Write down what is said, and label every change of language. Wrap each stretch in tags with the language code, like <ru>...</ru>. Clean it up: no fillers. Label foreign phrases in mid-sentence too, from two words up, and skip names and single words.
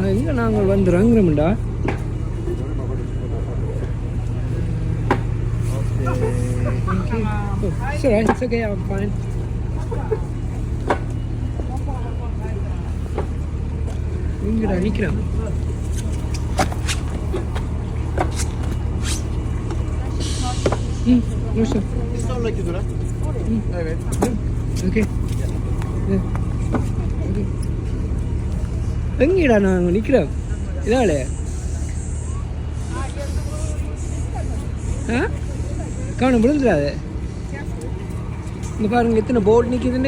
<ta>இங்கே நாங்கள் வந்து ரங்குறோம்டா. சரி,</ta> <en>it's okay, I'm fine.</en> <ta>இங்கடா நிற்கிறேன்.</ta> <tr>Nasıl? İstanbul'daki durak. Evet.</tr> <ta>Okay. எங்கடா நாங்கள் நிற்கிறோம்? இதால கவனம் விழுந்துடாது. இங்கே பாருங்கள் எத்தனை போட் நிற்கிதுண்டு.</ta>